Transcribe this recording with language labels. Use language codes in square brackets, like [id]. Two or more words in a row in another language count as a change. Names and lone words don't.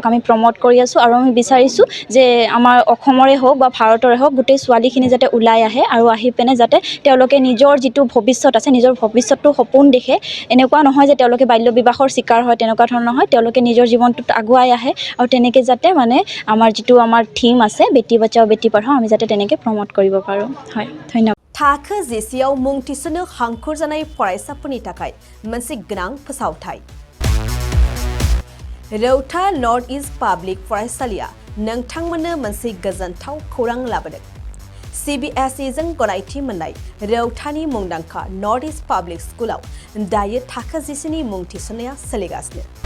[as] আমি প্ৰমোট কৰি আছোঁ আৰু আমি বিচাৰিছোঁ যে আমাৰ অসমৰে হওক বা ভাৰতৰে হওক গোটেই ছোৱালীখিনি যাতে ওলাই আহে আৰু আহি পিনে যাতে তেওঁলোকে নিজৰ যিটো ভৱিষ্যত আছে নিজৰ ভৱিষ্যতটো সপোন দেখে এনেকুৱা নহয় যে তেওঁলোকে বাল্য বিবাহৰ শিকাৰ হয় তেনেকুৱা ধৰণৰ নহয় তেওঁলোকে নিজৰ জীৱনটোত আগুৱাই আহে আৰু তেনেকৈ যাতে মানে আমাৰ যিটো আমাৰ থিম আছে [hi] बेटी बचाओ बेटी पढ़ाओ [as] আমি যাতে তেনেকৈ প্ৰমোট কৰিব পাৰোঁ হয় ধন্যবাদ [brx] थाखो जिसेयाव मुं थिसननो हांखुर जानाय फरायसाफोरनि थाखाय मोनसे गोनां फोसावथाय रौता नर्थ इस्ट पाब्लिक फरायसालिया नोंथांमोननो मोनसे गोजोनथाव खौरां लाबोदों CBSE जों गनायथि मोननाय रौतानि मुंदांखा नर्थ इस्ट पाब्लिक स्कुलाव दायो थाखो जिसेनि मुं थिसननाया सोलिगासिनो